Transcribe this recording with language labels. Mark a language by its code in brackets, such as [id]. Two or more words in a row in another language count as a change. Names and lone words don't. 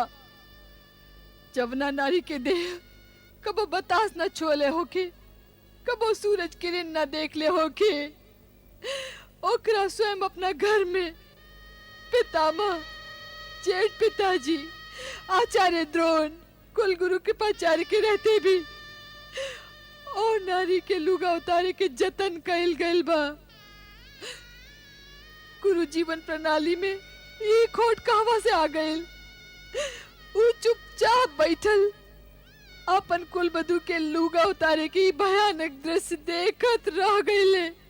[bho] जवना नारी के देह कबो बतास न छोले होके, कबो सूरज किरण न देख ले होके, ओकरा स्वयं अपना घर में पितामह, जेठ पिताजी, आचार्य द्रोण, कुलगुरु कृपाचार्य के रहते भी और नारी के लुगा उतारे के जतन कइल गइल बा। गुरु जीवन प्रणाली में ये खोट कहवा से आ गइल। वो चुपचाप बैठल अपन कुलबधु के लुगा उतारे की भयानक दृश्य देखत रह गइले।